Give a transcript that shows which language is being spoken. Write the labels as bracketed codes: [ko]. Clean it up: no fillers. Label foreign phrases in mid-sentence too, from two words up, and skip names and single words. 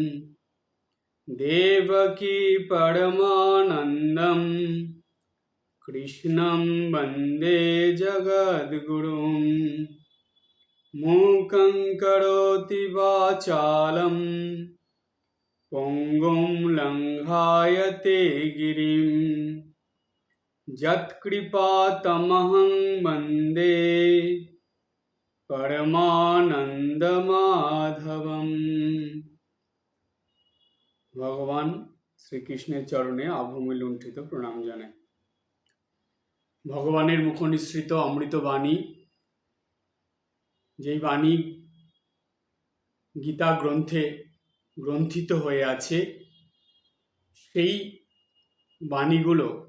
[sa] देवकी परमानन्दं कृष्णं वन्दे जगद्गुरुं मूकं करोति वाचालं पङ्गुं लङ्घायते गिरिं यत्कृपातमहं वन्दे পরমানন্দমাধবম। [bn] ভগবান শ্রীকৃষ্ণের চরণে আভূমি লুণ্ঠিত প্রণাম জানাই। ভগবানের মুখনিসৃত অমৃত বাণী, যেই বাণী গীতা গ্রন্থে গ্রন্থিত হয়ে আছে, সেই বাণীগুলো